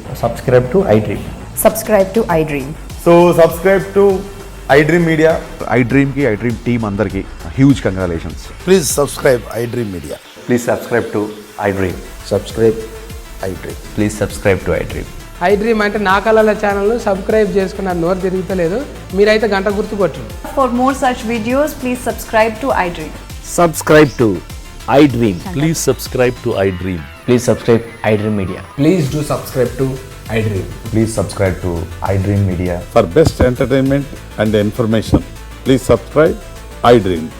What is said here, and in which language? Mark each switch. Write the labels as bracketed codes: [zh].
[en] Subscribe to iDream. Subscribe to iDream. So subscribe to iDream Media. iDream की iDream team [hi] अंदर की [en] huge congratulations. Please subscribe iDream Media. Please subscribe to iDream. Subscribe iDream. Please subscribe to iDream. [te] iDream అంటే నా కళల channel subscribe చేసుకున్నారు, నోరు తిరుగుతలేదు. మీరైతే గంట గుర్తు కొట్టండి. [en] For more such videos, please subscribe to iDream. Subscribe to iDream. Please subscribe to iDream. Please subscribe iDream Media. Please do subscribe to iDream. Please subscribe to iDream Media. For best entertainment and information, please subscribe iDream.